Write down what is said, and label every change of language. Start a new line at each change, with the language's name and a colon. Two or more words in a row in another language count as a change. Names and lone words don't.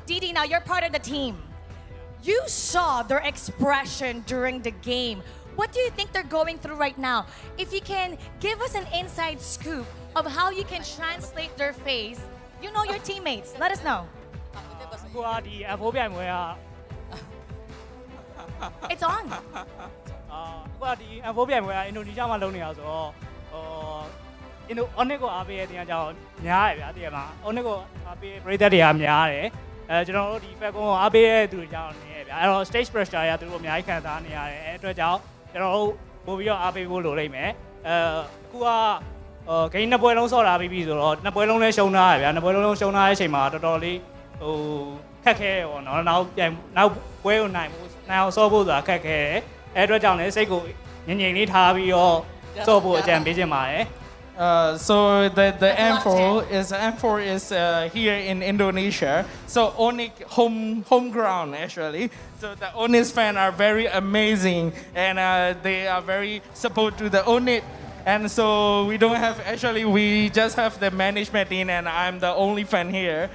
English: DD, now you're part of the team. You saw their expression during the game. What do you think they're going through right now? If you can give us an inside scoop of how you can translate their face, you know your teammates. Let us know. It's on.
Burmese: အခုကဒီ N4 ပြိုင်ပွဲကအင်ဒိုနီးရှားမှာလုပ်နေတာဆိုတော့အင်ဒို ONIC ကိုအားပေးတဲ့တင်အကြောင်းများတယ်ဗျာတကယ်မှာ ONIC ကိုအားပေးပရိသတ်တွေကများတယ်ကျွန်တော် တို့ဒီ Falcon ကိုအားပေးတဲ့သူတွေကြောင့်နေရဗျာအဲ့တော့
English: stage pressure
Burmese: ရသူတို့အများကြီးခံစားနေရတယ်အဲ့အတွက်ကြောင့်ကျွန်တော်တို့ပို့ပြီးတော့အားပေးဖို့လိုလိမ့်မယ်အခုကဂိမ်းနှစ်ပွဲလုံးဆော့တာပြီးပြီဆိုတော့နှစ်ပွဲလုံးလည်းရှုံးထားရဗျာနှစ်ပွဲလုံးရှုံးထားတဲ့အချိန်မှာတော်တော်လေးခက်ခဲပေါ့နော်နောက်ပွဲကိုနိုင်အောင်ဆော့ဖို့ဆိုတာခက်ခဲတယ်အဲ့အတွက်ကြောင့်လည်းစိတ်ကိုငြိမ်ငြိမ်လေးထားပြီးတော့ဆော့ဖို့အကြံပေးချင်ပါတယ်
English: So the M4 is here in Indonesia. So ONIC home ground actually. So the ONIC fans are very amazing and they are very support to the ONIC. And so we don't have, actually, we just have the management in, and I'm the only fan here.